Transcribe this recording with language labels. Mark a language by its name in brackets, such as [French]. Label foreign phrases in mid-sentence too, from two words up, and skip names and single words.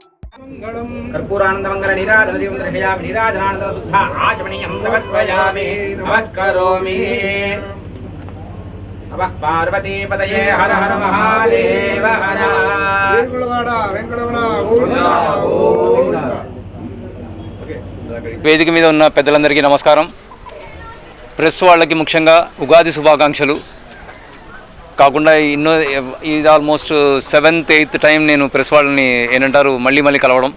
[Sanskrit] कर्पूरानंदमंगल नीराजन दीपं दर्शयामि नीराजनानंद शुद्ध आचमनीयं समर्पयामि नमस्करोमि नमः पार्वती पतये हर हर महादेव हर [Telugu] వేదిక మీద ఉన్న పెద్దలందరికీ నమస్కారం. ప్రెస్ వాళ్ళకి ముఖ్యంగా ఉగాది శుభాకాంక్షలు. కాకుండా ఇది ఆల్మోస్ట్ 7th 8th టైం నేను ప్రెస్ వాళ్ళని ఏంటంటారు మళ్ళీ కలవడం.